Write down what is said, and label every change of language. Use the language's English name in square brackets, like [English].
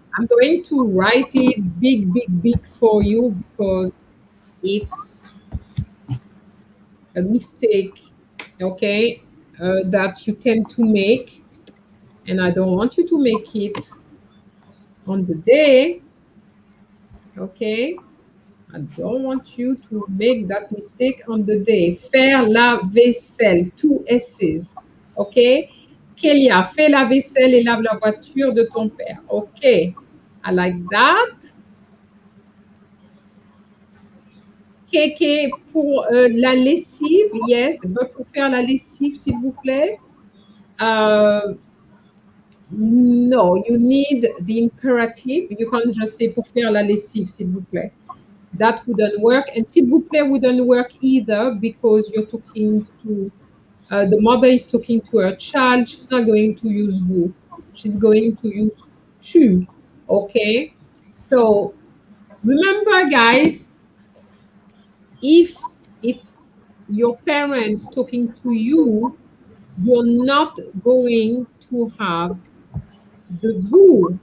[English] I'm going to write it big, big, big for you because it's a mistake, okay, that you tend to make. And I don't want you to make it on the day, okay? I don't want you to make that mistake on the day. [French] Faire la vaisselle, [English] two S's, ok? [French] Kalea, fais la vaisselle et lave la voiture de ton père. [English] Ok, I like that. [French] Kéké, pour la lessive, [English] yes, but [French] pour faire la lessive, s'il vous plaît. [English] No, you need the imperative. You can't just say [French] pour faire la lessive, s'il vous plaît. [English] That wouldn't work. And s'il vous plaît wouldn't work either because you're talking to, the mother is talking to her child. She's not going to use vous. She's going to use tu. Okay? So remember, guys, if it's your parents talking to you, you're not going to have the vous.